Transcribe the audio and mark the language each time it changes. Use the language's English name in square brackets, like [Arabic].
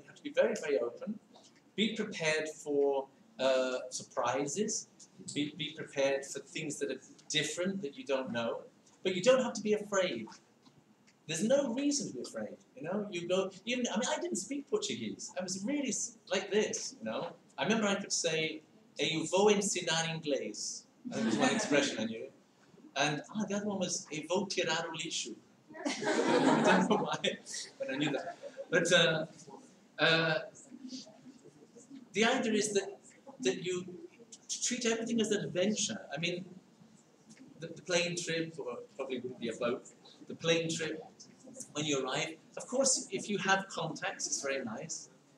[English] You have to be very, very open. Be prepared for surprises. Be prepared for things that are different, that you don't know. But you don't have to be afraid. There's no reason to be afraid, you know? You go, I didn't speak Portuguese. I was really like this, you know? I remember I could say, [Portuguese] eu vou ensinar inglês. [English] That was one expression I knew. And the other one was, [Portuguese] eu vou tirar o lixo. [English] I don't know why, but I knew that. But the idea is that you treat everything as an adventure. I mean, the plane trip, or probably wouldn't be a boat, the plane trip, when you arrive, of course, if you have contacts, it's very nice.